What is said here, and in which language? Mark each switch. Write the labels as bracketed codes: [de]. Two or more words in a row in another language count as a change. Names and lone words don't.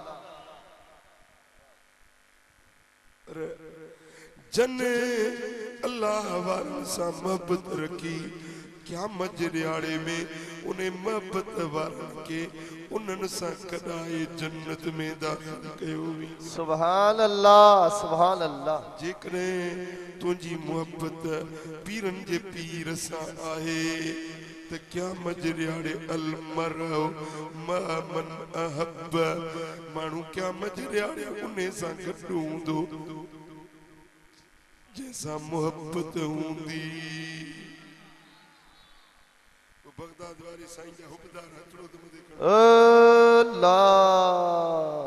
[sd] जन अल्लाह वारनि सां मोहबत रखी क़यामत जे ॾियारे में उन मोहबत वारनि खे उन्हनि सां कढाए जन्नत में दाख़िल कयो वेंदो [ar] سبحان الله سبحان الله [sd] जेकॾहिं तुंहिंजी मोहबत पीरनि जे पीर सां आहे त क़यामत जे ॾियारे [ar] المرء مع من أحب [sd] माण्हू क़यामत जे ॾियारे उन सां गॾु हूंदो जैसा मोहब्बत हूंदी बगदाद वारे साईं जा हुबदार हथड़ो त मुझे करो अल्लाह